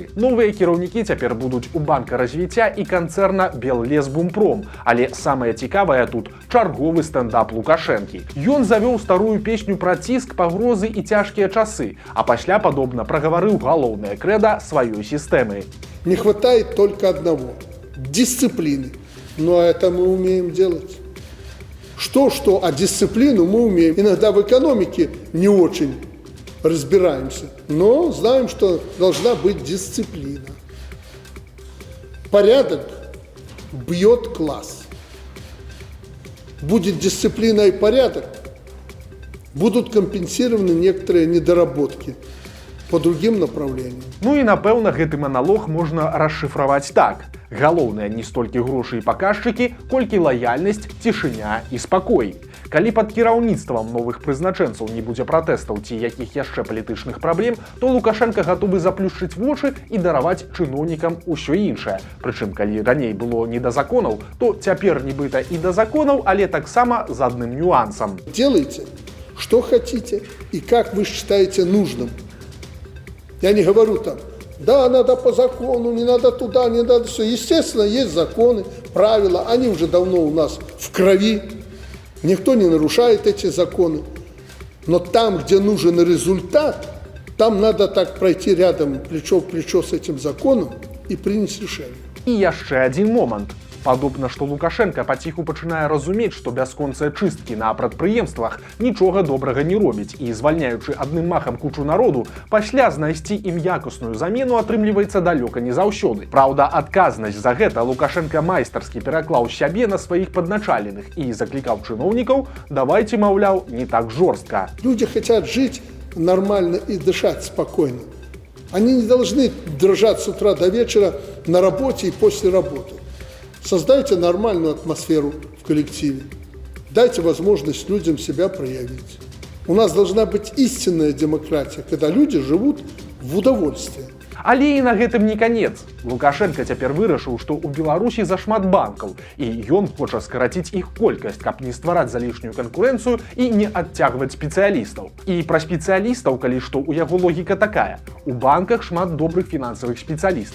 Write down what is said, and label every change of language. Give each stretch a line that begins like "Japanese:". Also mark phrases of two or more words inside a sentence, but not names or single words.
Belarusian: Новыя кіраўнікі цяпер будуць у банка развіцця і канцэрна Беллесбумпром, але самае цікавае тут чарговы стендап Лукашэнкі. Ён завёў старую песню пра ціск, пагрозы і цяжкія часы, а пасля, падобна, прагаварыў галоўнае крэда сваёй сістэмы.
Russian: Не хватает только одного – дисциплины. Ну а это мы умеем делать. Что, а дисциплину мы умеем. Иногда в экономике не очень разбираемся, но знаем, что должна быть дисциплина. Порядок бьет класс. Будет дисциплина и порядок, будут компенсированы некоторые недоработки по другим направлениям.
Belarusian: Ну і, напэўна, гэты маналог можна расшыфраваць так. Галоўнае не столькі грошы і паказчыкі, колькі лаяльнасць, цішыня і спакой. Калі пад кіраўніцтвам новых прызначэнцаў не будзе пратэстаў ці якіх яшчэ палітычных праблем, то Лукашенко гатовы заплюшчыць вочы і дараваць чыноўнікам усё іншае. Прычым, калі раней было не да законаў, то цяпер нібыта і да законаў, але таксама з адным нюансам.
Russian: Делайте, что хотите и как вы считаете нужным. Я не говорю там, да, надо по закону, не надо туда, не надо все. Естественно, есть законы, правила, они уже давно у нас в крови. Никто не нарушает эти законы. Но там, где нужен результат, там надо так пройти рядом, плечо в плечо с этим законом и принять решение.
Belarusian: І яшчэ адзін момант. Падобна, што Лукашенко паціху пачынае разумець, што бясконцыя чысткі на прадпрыемствах нічога добрага не робіць і, звальняючы адным махам кучу народу, пасля знайсці ім якасную замену атрымліваецца далёка не заўсёды. Праўда, адказнасць за гэта Лукашенко майстарскі пераклаў сябе на сваіх падначаленых і заклікаў чыноўнікаў: давайте, маўляў, не так жорстка.
Russian: Люди хотят жить нормально и дышать спокойно. Они не должны дрожать с утра до вечера на работе и после работы. Создайте нормальную атмосферу в коллективе. Дайте возможность людям себя проявить. У нас должна быть истинная демократия, когда люди живут в удовольствии.
Belarusian: Але і на гэтым не канец. Лукашенко цяпер вырашыў, што ў Беларусі зашмат банкаў, і ён хоча скараціць іх колькасць, каб не ствараць залішнюю канкурэнцыю і не адцягваць спецыялістаў. І пра спецыялістаў, калі што, у яго логіка такая. У банках шмат добрых фінансавых спецыялістаў.